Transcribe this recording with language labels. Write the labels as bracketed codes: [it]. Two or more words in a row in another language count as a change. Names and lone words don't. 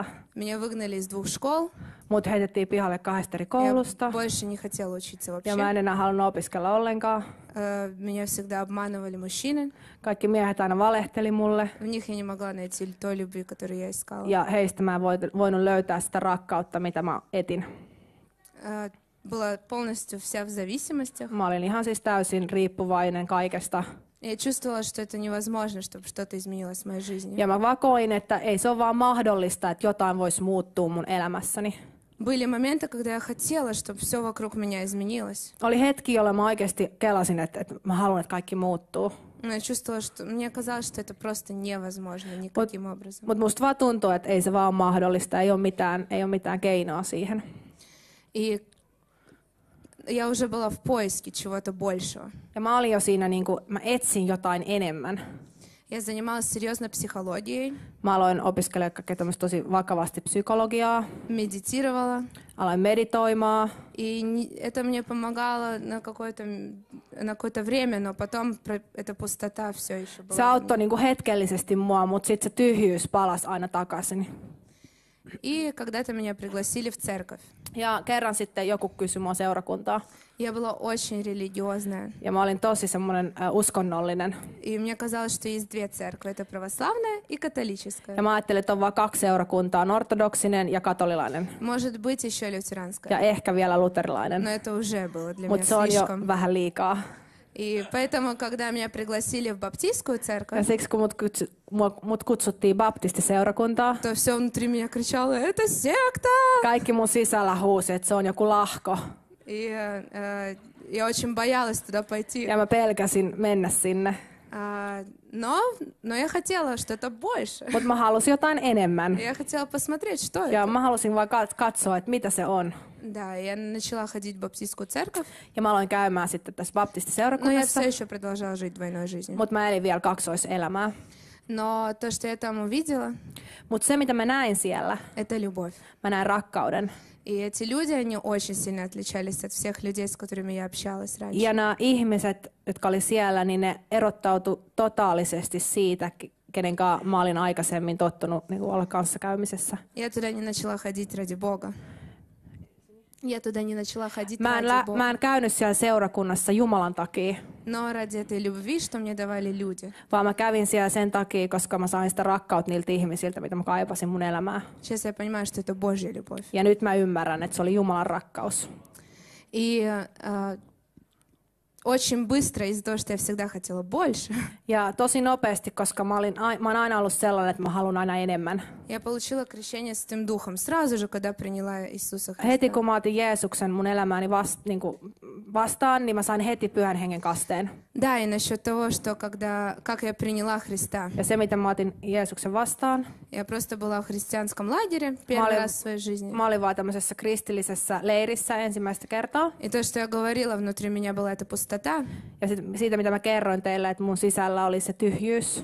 [ru] Меня выгнали из 2 школ. [fi] Mut heitettiin pihalle 2 eri [ru] Я [fi] koulusta. [ru] больше не хотела учиться [fi] Ja mä [ru] вообще. [fi] en enää halunnut opiskella ollenkaan. [ru] Меня всегда обманывали мужчины. [fi] Kaikki miehet aina valehteli mulle. [ru] В них я не могла найти той любви, которую я искала. [fi] Ja heistä mä en voinut löytää sitä rakkautta, mitä mä etin. [ru] Была полностью вся в зависимостях. [fi] Mä olin ihan siis täysin riippuvainen kaikesta. [ru] Я чувствовала, что это невозможно, чтобы что-то изменилось в моей жизни. [fi] Ja mä vakoin, että ei se ole vaan mahdollista, että jotain voisi muuttua mun elämässäni. [ru] Были моменты, когда я хотела, чтобы все вокруг меня изменилось. [fi] Oli hetki, jolloin mä oikeasti kelasin, että mä haluan, että kaikki muuttuu. [ru] Но я чувствовала, что мне казалось, что это просто невозможно никаким образом. [fi] Mutta musta vaan tuntuu, että ei se vaan ole mahdollista, ei ole mitään keinoa siihen. [ru] И я уже была в поиске чего-то большего. [fi] Ja mä olin jo siinä, mä etsin jotain enemmän. [ru] Я занималась серьезно психологией, [fi] Mä aloin opiskella kaikkea tämmöistä tosi vakavasti psykologiaa, [ru] медитировала. [fi] aloin meditoimaan. [ru] И это мне помогало на какое-то время, но потом эта пустота все еще была. [fi] Se auttoi hetkellisesti mua, mutta sitten se tyhjyys palasi aina takaisin. [ru] И когда-то меня пригласили в церковь. [fi] Ja kerran sitten joku kysyi mua seurakuntaa. [ru] Я была очень религиозная. [fi] Ja mä olin tosi semmoinen uskonnollinen. [ru] И мне казалось, что есть 2 церкви. Это православная и католическая. [fi] Ja mä ajattelin, että on vain 2 seurakuntaa, on ortodoksinen ja katolilainen. [ru] Может быть, еще лютеранская. [fi] Ja ehkä vielä luterilainen. [ru] Но это уже было для меня [fi] Mutta se on jo [ru] слишком. [fi] vähän liikaa. [ru] И поэтому, когда меня пригласили в баптистскую церковь, [fi] Ja siksi kun mut kutsuttiin baptistiseurakuntaa, [ru] то все внутри меня кричало: это секта! [fi] kaikki mun sisällä huusi, että se on joku lahko. [ru] И я очень боялась туда пойти. [fi] Ja mä pelkäsin mennä sinne. [ru] Но я хотела что-то больше. [fi] Mutta mä halusin jotain enemmän. [ru] Я хотела посмотреть, что [fi] Ja [ru] это. [fi] mä halusin vaan katsoa, että mitä se on. [ru] Да, я начала ходить в баптистскую церковь, [fi] Ja mä aloin käymään sitten tässä [ru] но я [fi] baptistiseurakunnassa. [ru] все еще продолжала жить двойной жизнью. [fi] Mutta mä elin vielä kaksoiselämää. [ru] Но то, что я там увидела, [fi] Mutta se, mitä mä näin siellä, [ru] это любовь. [fi] mä näin rakkauden. [ru] И эти люди, они очень сильно отличались от всех людей, с которыми я общалась раньше. [fi] Ja nämä ihmiset, jotka oli siellä, niin ne erottautu totaalisesti siitä, kenen kanssa mä olin aikaisemmin tottunut olla kanssakäymisessä. [ru] Я туда не начала ходить ради Бога. Я туда не начала ходить ради Бога. [fi] Mä en käynyt siellä seurakunnassa Jumalan takia, [ru] Но ради этой любви, что мне давали люди. [fi] vaan mä kävin siellä sen takia, koska mä sain sitä rakkautta niiltä ihmisiltä, mitä mä kaipasin mun elämään. [ru] Сейчас я понимаю, что это Божья любовь. [fi] Ja nyt mä ymmärrän, että se oli Jumalan rakkaus. [ru] И очень быстро, из-за того, что я всегда хотела больше, [fi] Ja tosi nopeasti, koska mä oon aina ollut sellainen, että mä haluan aina enemmän. [ru] я получила крещение Святым Духом сразу же, когда приняла Иисуса [fi] Heti [ru] Христа. [fi] kun mä otin Jeesuksen mun elämääni vastaan, niin mä sain heti Pyhän Hengen kasteen. [ru] Да, и насчет того, что как я приняла Христа. [fi] Ja se, miten mä otin Jeesuksen vastaan, [ru] Я просто была в христианском лагере первый раз в своей жизни. [fi] mä olin vaan tämmöisessä kristillisessä leirissä ensimmäistä kertaa. [ru] И то, что я говорила, внутри меня была эта пустота. [fi] Ja siitä, mitä mä kerroin teille, että mun sisällä oli se tyhjyys.